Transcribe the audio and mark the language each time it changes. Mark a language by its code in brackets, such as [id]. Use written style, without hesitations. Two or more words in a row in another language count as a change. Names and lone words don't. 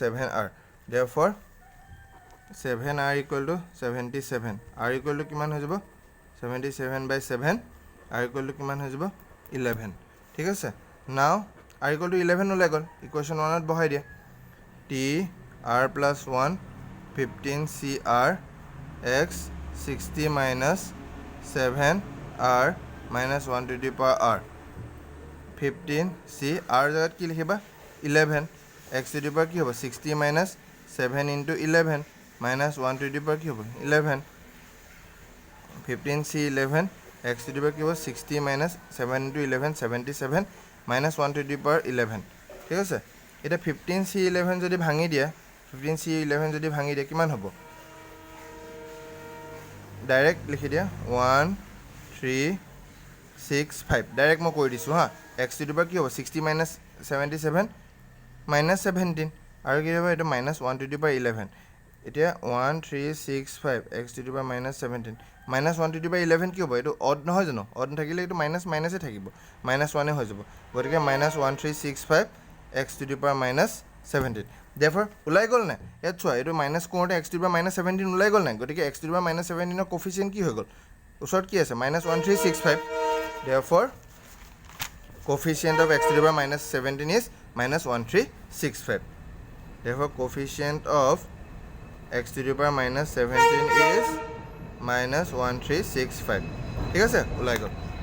[en] 7 r, therefore 7 r equal to 77, r equal to [as] কিমান হৈ যাব [en] 77/7, r equal to [as] কিমান হৈ যাব 11, ঠিক আছে [en] now r equal to 11 [as] ওলাই গ'ল ইকুৱেশ্যন 1ত বহাই দিয়া টি [en] r plus 1 15cr x 60 minus 7r minus 1 to the power r [as] 15c r জাগাত কি লিখিবা [en] 11 x to the power [as] কি হ'ব [en] 60 minus 7 into 11 minus 1 to the power [as] কি হ'ব 11 [en] 15c 11 x to the power [as] কি হ'ব [en] 60 minus 7 into 11 77 minus 1 to the power 11 [as] ঠিক আছে এটা 15c 11 যদি ভাঙি দিয়া 15c 11 যদি ভাঙি দিয়া কিমান হ'ব ডাইৰেক্ট লিখি দিয়া 1 3 6 5 ডাইৰেক্ট মই কৈ দিছোঁ হা [en] x to the power [as] কি হ'ব [en] 60 minus 77 minus 17 [as] আৰু কি হ'ব এইটো [en] minus 1 to the power 11 [as] এতিয়া [en] 1 3 6 5 x to the power minus 17 minus 1 to the power 11 [as] কি হ'ব এইটো অড নহয় জানো অড থাকিলে এইটো মাইনাছ মাইনাছে থাকিব [en] minus 1 [as] হৈ যাব গতিকে [en] minus 1 3 6 5 x to the power minus 17 therefore [as] ওলাই গ'ল না ইয়াত চোৱা এইটো মাইনাছ কৰোঁতে [en] x to the power minus 17 [as] ওলাই গ'ল নাই গতিকে [en] x to the power minus 17 [as] ৰ কোফিচিয়েণ্ট কি হৈ গ'ল ওচৰত কি আছে [en] minus 1 3 6 5 therefore coefficient of x to the power minus 17 is minus 1365 therefore coefficient of x to the power minus 17 is minus 1365 [as] ঠিক আছে ওলাই গ'ল